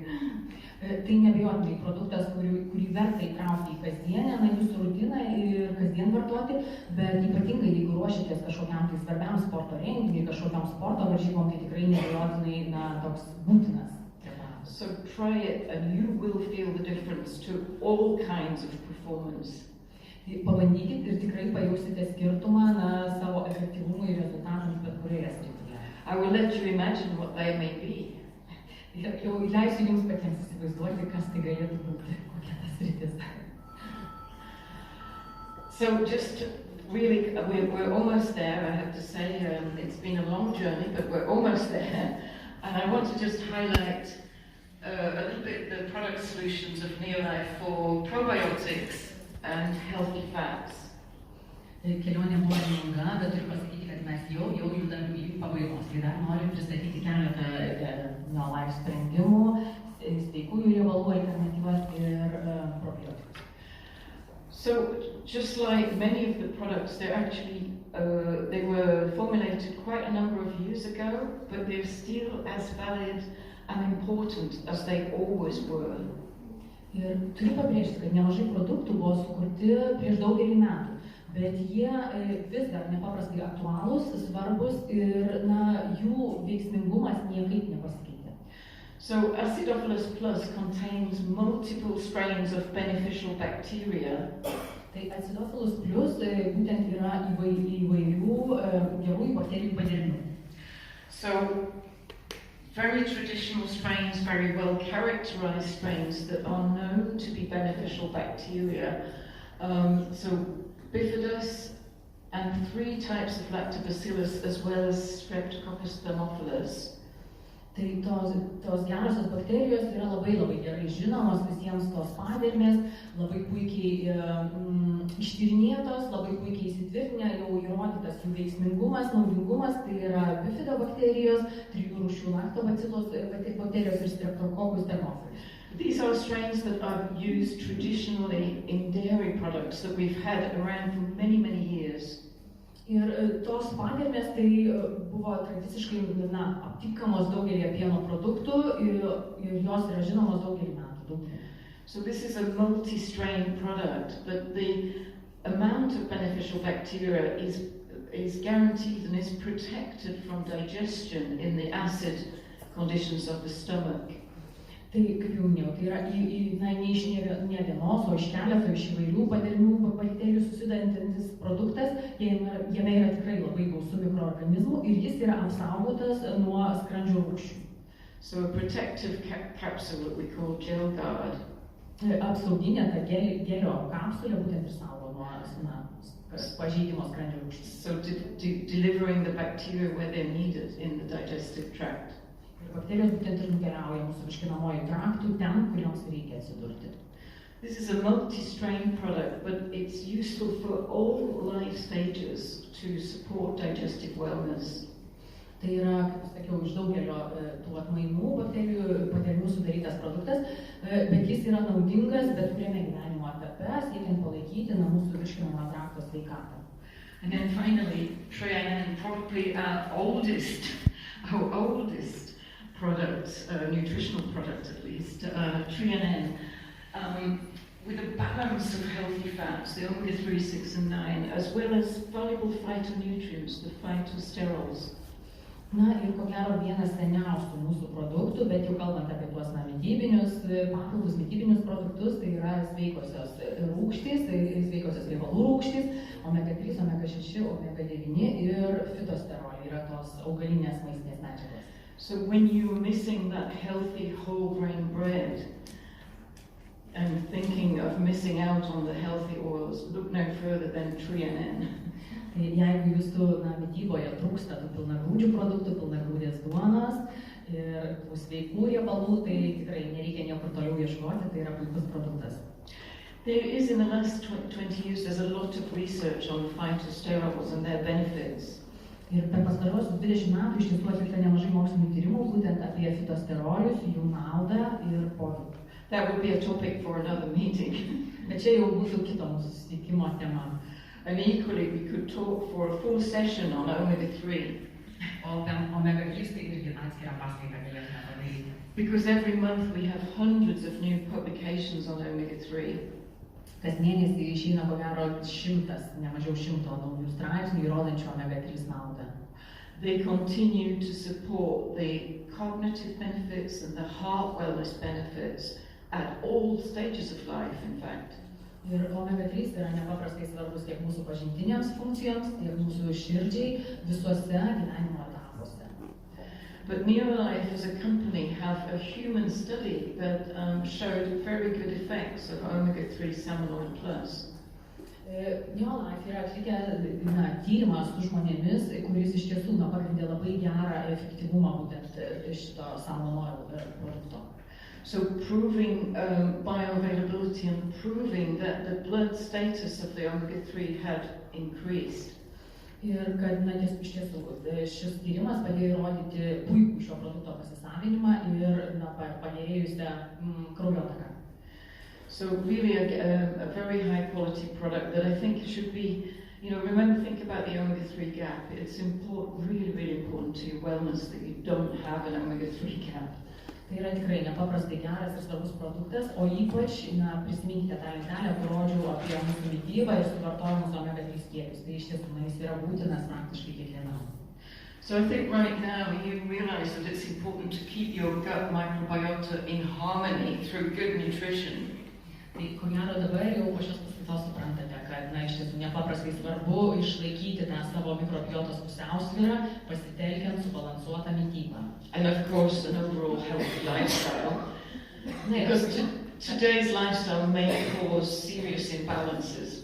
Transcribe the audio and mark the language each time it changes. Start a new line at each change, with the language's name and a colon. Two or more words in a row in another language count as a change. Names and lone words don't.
Lithuanian: Tai neabejotinai produktas, kurį verta įtraukti į kasdienę jūsų rutiną ir kasdien vartoti, bet ypatingai jeigu ruošiatės kažkokiam tai svarbiam sporto renginiui, kažkokiam sporto varžybom, tai tikrai neabejotinai toks būtinas.
English: So try it and you will feel the difference to all kinds of performance.
Lithuanian: Pabandykit ir tikrai pajausite skirtumą savo efektyvumui ir rezultatams bet kurioje srityje.
English: I will let you imagine what they may be.
Lithuanian: Jau leisiu jums patiems įsivaizduoti, kas tai galėtų būti, kokia ta sritis.
English: So just really, we're almost there, I have to say. It's been a long journey, but we're almost there. And I want to just highlight a little bit the product solutions of Neolife for probiotics and healthy fats.
Lithuanian: Kelionė buvo ilga, bet turiu pasakyti, kad mes jau judam į pabaigos. Tai dar noriu pristatyti keletą Neolife sprendimų, sveikųjų riebalų alternatyvas ir probiotikus.
English: So, just like many of the products, they're actually, they were formulated quite a number of years ago, but they're still as valid and important as they always were.
Lithuanian: Ir turiu pabrėžti, kad nemažai produktų buvo sukurti prieš daugelį metų. Bet jie vis dar nepaprastai aktualūs, svarbus ir jų veiksmingumas niekaip nepasikeitė.
English: So Acidophilus Plus contains multiple strains of beneficial bacteria.
Lithuanian: Tai Acidophilus Plus būtent yra įvairių gerųjų bakterijų paderinių.
English: So very traditional strains, very well characterized strains that are known to be beneficial bacteria. So Bifidus and 3 types of Lactobacillus as well as Streptococcus thermophilus.
Lithuanian: Tai tos gerosios bakterijos yra labai gerai žinomos, visiems tos padermės, labai puikiai ištyrinėtos, labai puikiai įsitvirtinę, jau įrodytas jų veiksmingumas, naudingumas, tai yra bifidobakterijos, 3 rūšių lactobacillus bakterijos ir streptococcus thermophilus.
English: These are strains that are used traditionally in dairy products that we've had around for many years.
Lithuanian: Ir tos padermės tai buvo tradiciškai aptinkamos daugelį pieno produktų ir jos yra žinomos daugelį metų.
English: So this is a multi-strain product, but the amount of beneficial bacteria is guaranteed and is protected from digestion in the acid conditions of the stomach.
Lithuanian: Tai, kaip jau minėjau, tai yra ne iš ne vienos, o iš keleto iš įvairių padermių bakterijų susidarantis produktas, jame yra tikrai labai gausu mikroorganizmų ir jis yra apsaugotas nuo skrandžio rūgščių.
English: So a protective capsule that we call gel guard.
Lithuanian: Apsauginė ta gelio kapsulė būtent ir saugo nuo pažeidimo skrandžio rūgščių.
English: So delivering the bacteria where they're needed in the digestive tract.
Lithuanian: Bakterijos būtent ir nukeliauja mūsų virškinamojų traktų ten, kur joms reikia atsidurti.
English: This is a multi-strain product, but it's useful for all life stages to support digestive wellness.
Lithuanian: Tai yra, kaip sakiau, iš daugelio tų atmainų padermių sudarytas produktas, bet jis yra naudingas bet kuriame gyvenimo etape, siekiant palaikyti mūsų virškinamojo trakto sveikatą.
English: And then finally, Trianen, probably our oldest product, nutritional product at least, Trianen, with a balance of healthy fats, the omega-3, 6 and 9, as well as valuable phytonutrients, the phytosterols.
Lithuanian: Na ir ko gero vienas seniausių mūsų produktų, bet jau kalbant apie tuos mitybinius papildus, mitybinius produktus, tai yra sveikosios rūgštys, sveikosios riebalų rūgštys, omega-3, omega-6, omega-9 ir fitosteroliai yra tos augalinės maistinės medžiagos.
English: So when you're missing that healthy whole grain bread and thinking of missing out on the healthy oils, look no further than Trianen.
Lithuanian: Tai jeigu jūsų mityboje trūksta tų pilnagrūdžių produktų, pilnagrūdės duonos ir tų sveikų riebalų, tai tikrai nereikia niekur toliau ieškoti, tai yra puikus produktas.
English: There is in the last 20 years, there's a lot of research on phytosterols and their benefits.
Lithuanian: Ir per pastarosius 20 metų iš tiesų atlikta nemažai mokslinių tyrimų būtent apie fitosterolius, jų naudą ir poveikį.
English: That would be a topic for another meeting.
Lithuanian: Bet čia jau būtų kito mūsų susitikimo tema.
English: And equally, we could talk for a full session on omega-3.
Lithuanian: O ten omega-3 tai irgi atskirą paskaitą galėtume padaryti.
English: Because every month we have hundreds of new publications on omega-3.
Lithuanian: Kas mėnesį išeina ko gero 100, ne mažiau 100 naujų straipsnių įrodančių omega-3 naudą.
English: They continue to support the cognitive benefits and the heart wellness benefits at all stages of life, in fact.
Lithuanian: Ir omega-3 yra nepaprastai svarbus tiek mūsų pažintinėms funkcijoms, tiek mūsų širdžiai visuose gyvenimo etapuose.
English: But Neolife as a company have a human study that showed very good effects of omega-3 salmon oil plus.
Lithuanian: Neolife yra atlikę tyrimą su žmonėmis, kuris iš tiesų pagrindė labai gerą efektyvumą būtent šito salmon oil produkto.
English: So proving bioavailability and proving that the blood status of the omega-3 had increased.
Lithuanian: Ir kad iš tiesų šis tyrimas padėjo įrodyti puikų šio produkto pasisavinimą ir pagerėjusią kraujotaką.
English: So really a very high quality product that I think should be, remember, think about the omega-3 gap. It's important, really important to your wellness that you don't have an omega-3 gap.
Lithuanian: Tai yra tikrai nepaprastai geras ir svarbus produktas, o ypač prisiminkite tą lentelę, kur rodžiau apie mūsų mitybą ir suvartojimus omega-3 kiekius. Tai iš tiesų jis yra būtinas praktiškai kiekvienam.
English: So I think right now you realize that it's important to keep your gut microbiota in harmony through good nutrition.
Lithuanian: Tai ko gero dabar jau po šios paskaitos suprantate, kad iš tiesų nepaprastai svarbu išlaikyti tą savo mikrobiotos pusiausvyrą, pasitelkiant subalansuotą mitybą.
English: And of course an overall healthy lifestyle. Because today's lifestyle may cause serious imbalances.